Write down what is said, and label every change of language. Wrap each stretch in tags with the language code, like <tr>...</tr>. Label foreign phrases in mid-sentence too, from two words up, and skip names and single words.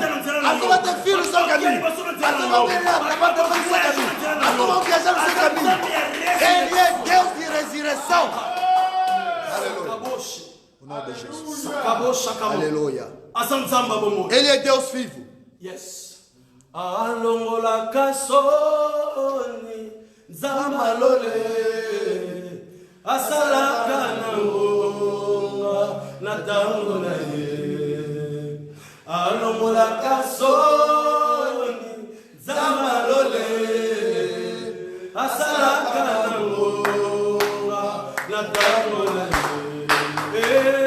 <pt>A pessoa vai ter filhos no seu caminho. A pessoa vai trabalhar no seu caminho. A pessoa vai viajar no seu caminho. Ele é Deus de ressurreição. Aleluia. O nome de Jesus. Aleluia. Ele é Deus vivo.</pt> <en>Yes.</en> <ln>Alongola kasoni zamalole asalaka nango natango na ye. Alongola kasoni zamalole asalaka nango natango na ye.</ln>